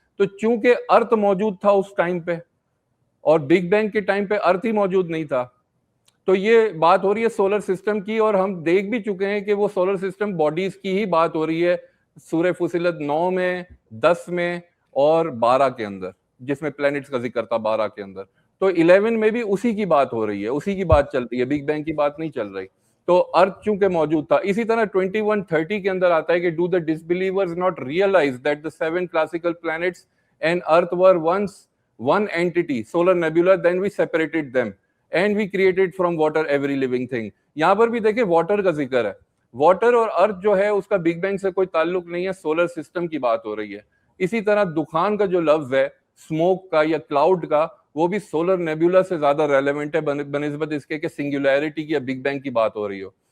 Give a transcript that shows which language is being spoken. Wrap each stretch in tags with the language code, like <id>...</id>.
<ur>تو چونکہ ارتھ موجود تھا اس ٹائم پہ اور بگ بینگ کے ٹائم پہ ارتھ ہی موجود نہیں تھا، تو یہ بات ہو رہی ہے سولر سسٹم کی، اور ہم دیکھ بھی چکے ہیں کہ وہ سولر سسٹم باڈیز کی ہی بات ہو رہی ہے سورہ فصلت 9 میں، 10 میں اور 12 کے اندر، جس میں پلینٹس کا ذکر تھا 12 کے اندر. تو 11 میں بھی اسی کی بات ہو رہی ہے، اسی کی بات چل رہی ہے، بگ بینگ کی بات نہیں چل رہی. تو ارتھ چونکہ موجود تھا. اسی طرح 21:30 کے اندر آتا ہے کہ</ur> <en>Do the disbelievers not realise that the 7 classical planets and earth were once one entity, solar nebula, then we separated them and we created from water every living thing.</en> <ur>یہاں پر بھی دیکھیں واٹر کا ذکر ہے. واٹر اور ارتھ جو ہے اس کا بگ بینگ سے کوئی تعلق نہیں ہے، سولر سسٹم کی بات ہو رہی ہے. اسی طرح دخان کا جو لفظ ہے اسموک کا یا کلاؤڈ کا، وہ بھی سولر نیبولا سے زیادہ ریلیونٹ ہے بنسبت اس کے کہ سنگولیرٹی کی یا بگ بینگ کی بات ہو رہی ہو.</ur>